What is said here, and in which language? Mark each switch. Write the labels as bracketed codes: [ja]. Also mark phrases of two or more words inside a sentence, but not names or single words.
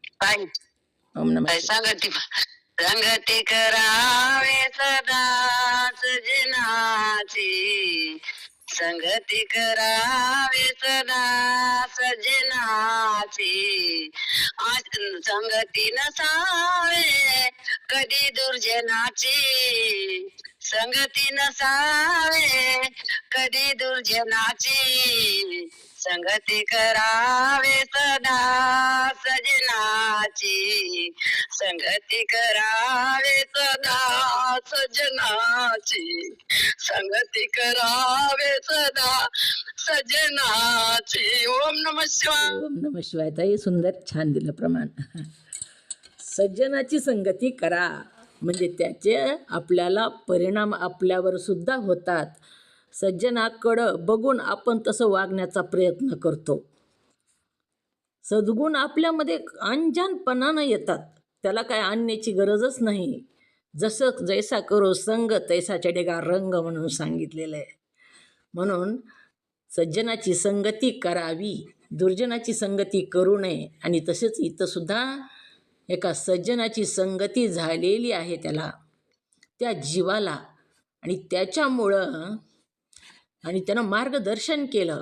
[mr] संगती करावे सदा सजनाची, संगती करावे सदा सजनाची, संगती नसावे कधी दुर्जनाची, संगती नसावे कधी दुर्जनाची, संगती करावे सदा सजनाची, संगती करावे सदा सजनाची, संगती करावे सदा सजनाची. [sa] ओम नमः शिवाय. ओम नमः शिवाय. [mr] ताई सुंदर, छान दिलं प्रमाण. सज्जनाची संगती करा म्हणजे त्याचे आपल्याला परिणाम आपल्यावर सुद्धा होतात. सज्जनाकडं बघून आपण तसं वागण्याचा प्रयत्न करतो. सद्गुण आपल्यामध्ये अंजानपणानं येतात, त्याला काय आणण्याची गरजच नाही. जसं [hi] जैसा करो संग तैसा चढेगा रंग [mr] म्हणून सांगितलेलं आहे. म्हणून सज्जनाची संगती करावी दुर्जनाची संगती करू नये. आणि तसेच इथं सुद्धा एका सज्जनाची संगती झालेली आहे त्याला, त्या जीवाला, आणि त्याच्यामुळं आणि त्यानं मार्गदर्शन केलं.